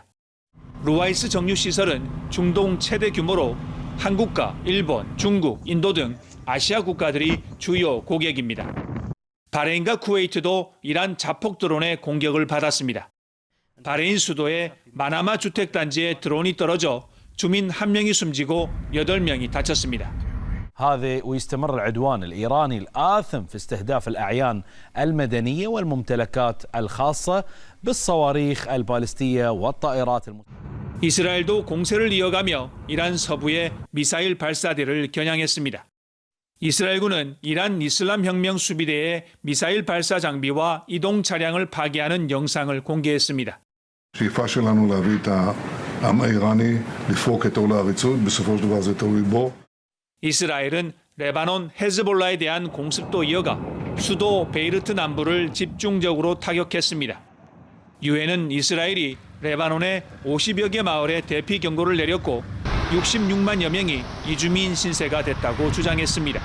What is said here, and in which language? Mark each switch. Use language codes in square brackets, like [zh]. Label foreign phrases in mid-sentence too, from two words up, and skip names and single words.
[ko] 루와이스 정유시설은 중동 최대 규모로 한국과 일본, 중국, 인도 등 아시아 국가들이 주요 고객입니다. 바레인과 쿠웨이트도 이란 자폭 드론의 공격을 받았습니다. 바레인 수도의 마나마 주택단지에 드론이 떨어져 주민 1명이 숨지고 8명이 다쳤습니다. [ar] هذا ويستمر العدوان الإيراني الآثم في استهداف الأعيان المدنية والممتلكات الخاصة بالصواريخ البالستية والطائرات [ko] 이스라엘도 공세를 이어가며 이란 서부의 미사일 발사대를 겨냥했습니다. 이스라엘군은 이란 이슬람 혁명 수비대의 미사일 발사 장비와 이동 차량을 파괴하는 영상을 공개했습니다. [he] השאיפה שלנו להביא את העם האיראני לפרוק את עול העריצות, בסופו של דבר זה תלוי בו. [ko] 이스라엘은 레바논 헤즈볼라에 대한 공습도 이어가 수도 베이루트 남부를 집중적으로 타격했습니다. 유엔은 이스라엘이 레바논의 50여 개 마을에 대피 경고를 내렸고 66만여 명이 이주민 신세가 됐다고 주장했습니다.